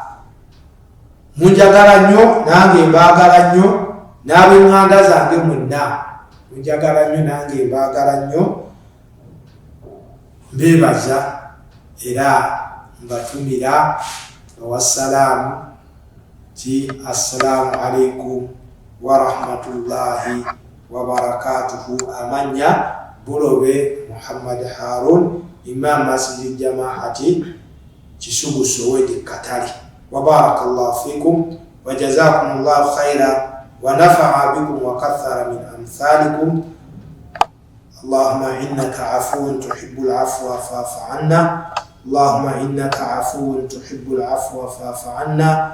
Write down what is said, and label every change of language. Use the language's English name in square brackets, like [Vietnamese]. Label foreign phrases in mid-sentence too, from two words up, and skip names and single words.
[Ganda] Munjagala nnyo, nange mbaagala nnyo, n'ab'eŋŋanda zange mwenna munjagala nnyo, nange mbaagala nnyo. Mbeebaza era mbatumira wassalaamu ti [Arabic] السلام عليكم ورحمة الله وبركاته. [Ganda] Amanya Bulobe Muhammad Harun, Imam Masjid Jamaati Kisugu Soweto Katale. [Arabic] وبارك الله فيكم وجزاكم الله خيرا ونفع بكم وكثر من أمثالكم. اللهم إنك عفو تحب العفو فاعف عنا. اللهم إنك عفو تحب العفو فاعف عنا.